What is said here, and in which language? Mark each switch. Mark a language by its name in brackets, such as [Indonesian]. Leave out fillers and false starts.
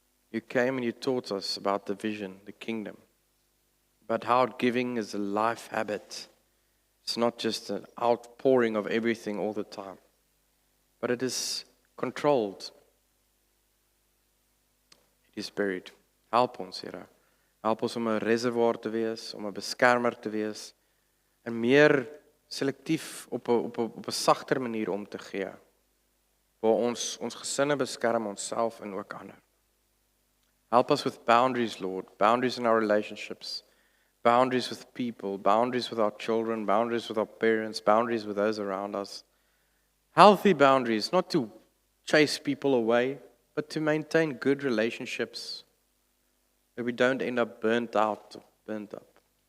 [English] You came and you taught us about the vision, the kingdom, about how giving is a life habit. It's not just an outpouring of everything all the time, but it is controlled. It is buried. [Afrikaans] Help ons, Here. Help ons om 'n reservoir te wees, om 'n beskermer te wees, en meer selektief op 'n sagter manier om te gee, waar ons gesinne beskerm, onsself en ook ander. [English] Help us with boundaries, Lord, boundaries in our relationships, boundaries with people, boundaries with our children, boundaries with our parents, boundaries with those around us. Healthy boundaries, not to chase people away, but to maintain good relationships, that we don't end up burnt out or burnt up.